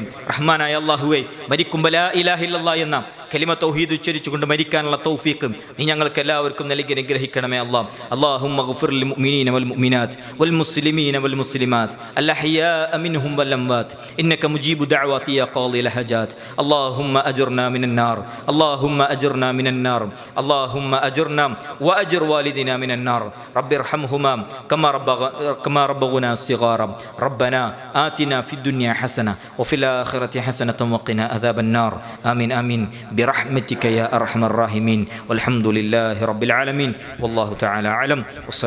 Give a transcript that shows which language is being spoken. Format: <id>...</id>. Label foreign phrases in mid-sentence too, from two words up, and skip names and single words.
<ml>റഹ്മാനായ അല്ലാഹുവേ, മരിക്കുമ്പോൾ</ml> <ar>لا إله إلا الله</ar> <ml>എന്ന കലിമ തൗഹീദ് ഉച്ചരിച്ചുകൊണ്ട് മരിക്കാനുള്ള തൗഫീഖ് നീ ഞങ്ങൾക്ക് എല്ലാവർക്കും നൽകി അനുഗ്രഹിക്കണമേ അല്ലാഹ്.</ml> <ar>اللهم اغفر للمؤمنين والمؤمنات والمسلمين والمسلمات الأحياء منهم والأموات إنك مجيب الدعوات يا قاضي الحاجات. اللهم أجرنا من النار اللهم أجرنا من النار اللهم أجرنا وأجر والدنا من النار. رب ارحمهما كما ربونا صغارا. ربنا آتنا في الدنيا حسنة وفي الآخرة حسنة وقنا عذاب النار. آمين آمين برحمتك يا أرحم الراحمين. والحمد لله رب العالمين والله تعالى أعلم.</ar>